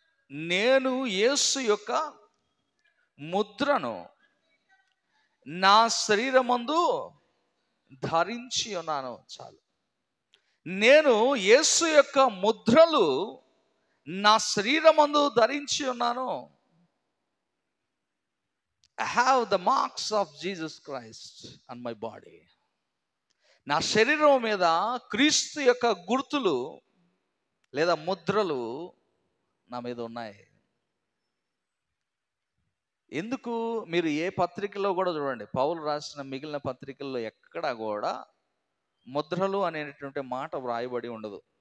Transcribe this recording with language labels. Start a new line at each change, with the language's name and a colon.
Telugu: నేను యేసు యొక్క ముద్రను నా శరీరమందు ధరించి ఉన్నాను. చాలు, నేను యేసు యొక్క ముద్రలు నా శరీరమందు ధరించి ఉన్నాను.
English: I have the marks of Jesus Christ on my body.
Telugu: నా శరీరం మీద క్రీస్తు యొక్క గుర్తులు లేదా ముద్రలు నా మీద ఉన్నాయి. ఎందుకు? మీరు ఏ పత్రికలో కూడా చూడండి, పౌలు రాసిన మిగిలిన పత్రికల్లో ఎక్కడా కూడా ముద్రలు అనేటువంటి మాట వ్రాయబడి ఉండదు.